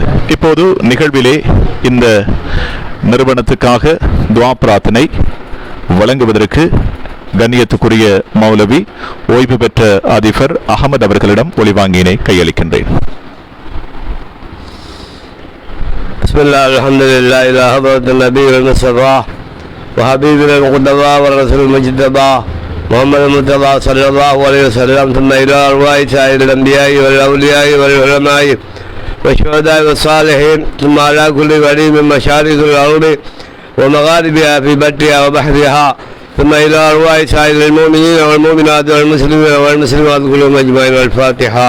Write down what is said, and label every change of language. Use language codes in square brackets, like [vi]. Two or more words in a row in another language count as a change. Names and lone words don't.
[ta] இப்போது நிகழ்விலே இந்த நிறுவனத்துக்காக துஆ பிரார்த்தனை வழங்குவதற்கு கண்ணியத்துக்குரிய மௌலவி ஓய்வு பெற்ற அதிபர் அகமது அவர்களிடம் ஒளிவாங்கியினை கையளிக்கின்றேன். [ar] بسم الله الحمد لله إلى حضرة النبي المصطفى وحبيب المجتبى ورسول المجتبى محمد المصطفى صلى الله عليه وسلم ثم إلى أرواح سائر الأنبياء والأولياء والعلماء والشهداء والصالحين ثم على كل ولي من مشارق الأرض ومغاربها في برها وبحرها ثم إلى أرواح سائر المؤمنين والمؤمنات والمسلمين والمسلمات كلهم أجمعين. الفاتحة.